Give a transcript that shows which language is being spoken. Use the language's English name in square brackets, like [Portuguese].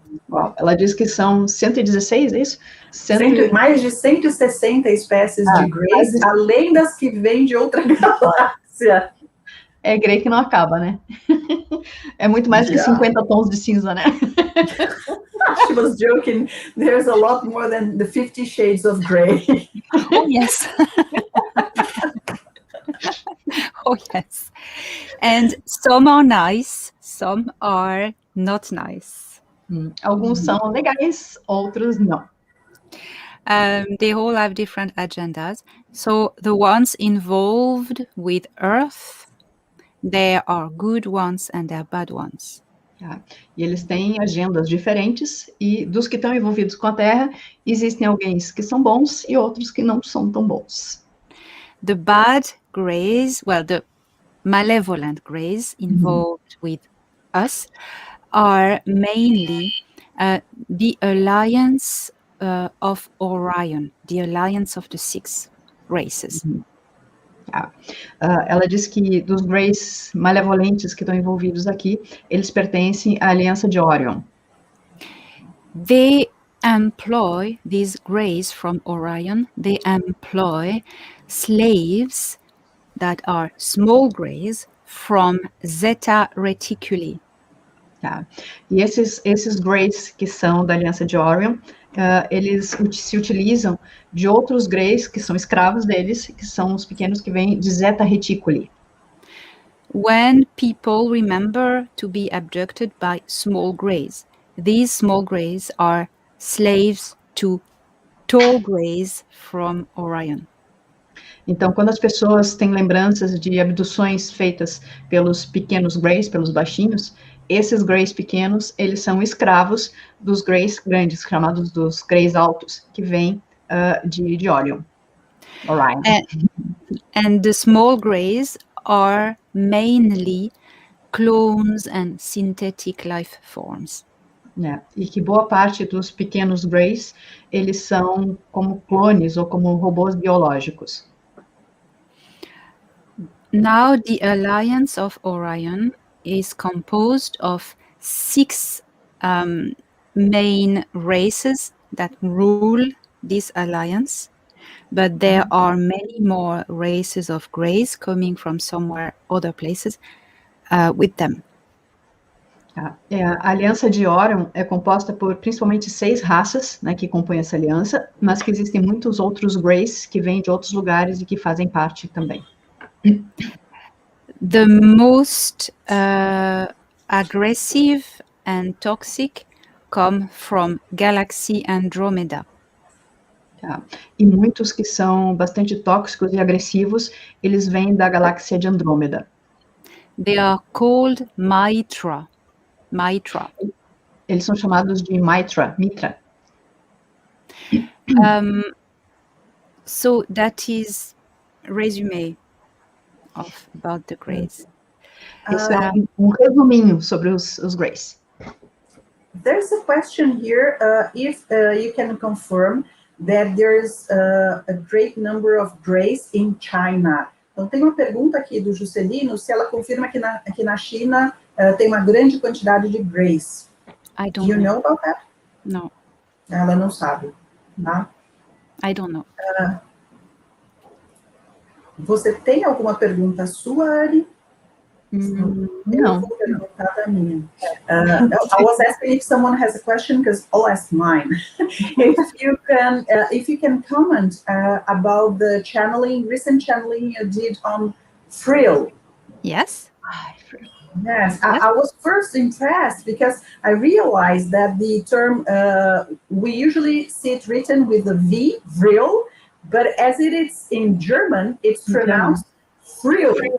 [Portuguese] Uau, ela diz que são 116, é isso? Mais de 160 espécies de Greys, além das que vêm de outra galáxia. É Grey que não acaba, né? É muito mais que 50 tons de cinza, né? [English] She was joking. There's a lot more than the 50 shades of Grey. Oh, yes. Oh, yes. And some are nice, some are not nice. [Portuguese] Alguns são legais, outros não. [English] They all have different agendas. So the ones involved with Earth, there are good ones and there are bad ones. [Portuguese] E eles têm agendas diferentes, e dos que estão envolvidos com a Terra, existem alguns que são bons e outros que não são tão bons. [English] The bad Greys, well, the malevolent Greys involved with us are mainly the alliance of Orion, the alliance of the 6 races. [Portuguese] Ela diz que dos Greys malevolentes que estão envolvidos aqui, eles pertencem à aliança de Orion. [English] They employ, these Greys from Orion, they employ slaves that are small Greys from Zeta Reticuli. [Portuguese] E esses Greys que são da aliança de Orion, eles se utilizam de outros Greys que são escravos deles, que são os pequenos que vêm de Zeta Reticuli. [English] When people remember to be abducted by small Greys, these small Greys are slaves to tall Greys from Orion. [Portuguese] Então, quando as pessoas têm lembranças de abduções feitas pelos pequenos Greys, pelos baixinhos, esses Greys pequenos, eles são escravos dos Greys grandes, chamados dos Greys altos, que vêm de Orion. Orion. [English] And the small Greys are mainly clones and synthetic life forms. [Portuguese] E que boa parte dos pequenos Greys, eles são como clones ou como robôs biológicos. [English] Now the alliance of Orion is composed of 6 main races that rule this alliance, but there are many more races of grays coming from somewhere other places with them. [Portuguese] A aliança de Orion é composta por principalmente 6 raças, né, que compõem essa aliança, mas que existem muitos outros Greys que vêm de outros lugares e que fazem parte também. [English] The most aggressive and toxic come from Galaxy Andromeda. [Portuguese] E muitos que são bastante tóxicos e agressivos, eles vêm da galáxia de Andrômeda. [English] They are called Mitra. [Portuguese] Eles são chamados de Mitra. [English] So that is resume about the Greys. [Portuguese] Isso é resuminho sobre os Greys. [English] There's a question here, if you can confirm that there's a great number of Greys in China. [Portuguese] Então, tem uma pergunta aqui do Juscelino, se ela confirma que na China tem uma grande quantidade de Greys. [English] Do you know about that? No. [Portuguese] Ela não sabe, tá? [English] I don't know. [Portuguese] Você tem alguma pergunta sua, Ari? Não. Eu vou perguntar da minha. [English] I was asking if someone has a question, because I'll ask mine. If you can comment about the recent channeling you did on Frill. Yes. Yes, I was first impressed because I realized that the term, we usually see it written with the V, Frill, but as it is in German, it's pronounced Frill.